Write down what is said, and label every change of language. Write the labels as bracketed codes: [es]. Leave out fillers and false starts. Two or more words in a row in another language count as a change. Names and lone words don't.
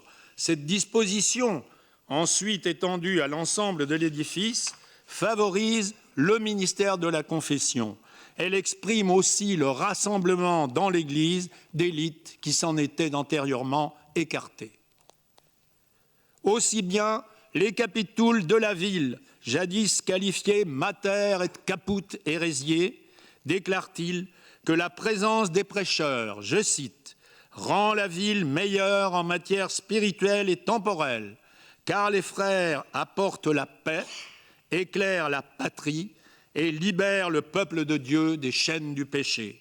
[fr] Cette disposition, ensuite étendue à l'ensemble de l'édifice, favorise le ministère de la confession. Elle exprime aussi le rassemblement dans l'Église d'élites qui s'en étaient antérieurement écartées. Aussi bien les capitouls de la ville, jadis qualifiés [la] mater et caput hérésier, [fr] déclarent-ils que la présence des prêcheurs, je cite, rend la ville meilleure en matière spirituelle et temporelle, car les frères apportent la paix, éclairent la patrie et libèrent le peuple de Dieu des chaînes du péché.